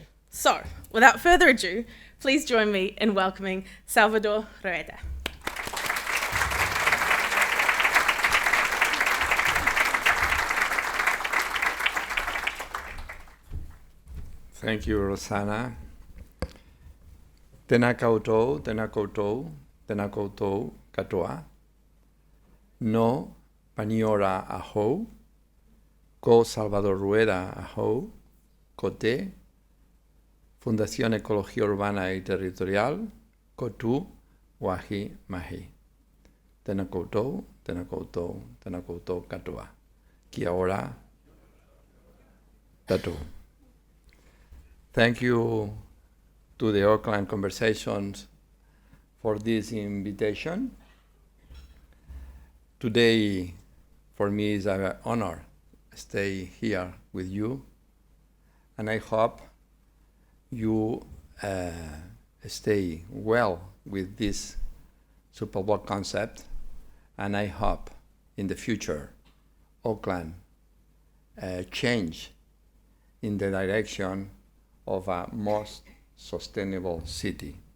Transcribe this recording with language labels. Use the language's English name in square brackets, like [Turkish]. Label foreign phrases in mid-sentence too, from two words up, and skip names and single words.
[English] So, without further ado, please join me in welcoming Salvador Rueda. Thank you, Rosanna. [Māori] Tēnā koutou, tēnā koutou, tēnā koutou katoa. No paniora ahou, ko Salvador Rueda ahou, ko te, Fundación Ecología Urbana y Territorial, ko tu wahi mahi. Tēnā koutou, tēnā koutou, tēnā koutou katoa. Kia ora, tatou. [English] Thank you to the Auckland Conversations for this invitation. Today, for me, is an honor to stay here with you, and I hope you stay well with this Superblock concept, and I hope in the future Auckland change in the direction of a most sustainable city.